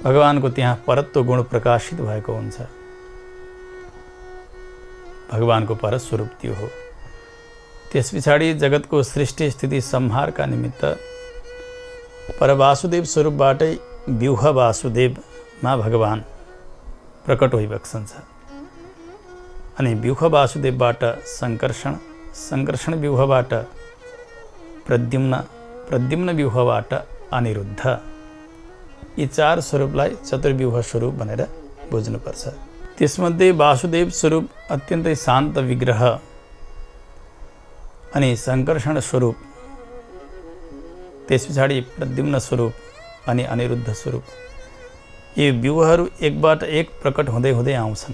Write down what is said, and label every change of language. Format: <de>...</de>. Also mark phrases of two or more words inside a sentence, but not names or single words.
<ne>भगवानको त्यहाँ परत्व गुण प्रकाशित भएको हुन्छ। भगवानको परस्वरूप त्यो हो। त्यस पछाडि जगतको सृष्टि स्थिति संहारका निमित्त परवासुदेव स्वरूपबाटै व्यूह वासुदेवमा भगवान प्रकट भइबक्सन्छ। अनि व्यूह वासुदेवबाट संकर्षण, संकर्षण व्यूहबाट प्रद्युम्न, प्रद्युम्न व्यूहबाट अनिरुद्ध, यी 4 स्वरूपलाई चतुर्व्यूह स्वरूप भनेर बुझ्नुपर्छ। त्यसमध्ये वासुदेव स्वरूप अत्यन्तै शान्त विग्रह अनि संकर्षण स्वरूप, त्यस पछाडि प्रद्युम्न स्वरूप अनि अनिरुद्ध स्वरूप, यी व्यूहहरू एकबाट एक प्रकट हुँदै हुँदै आउँछन्।</ne>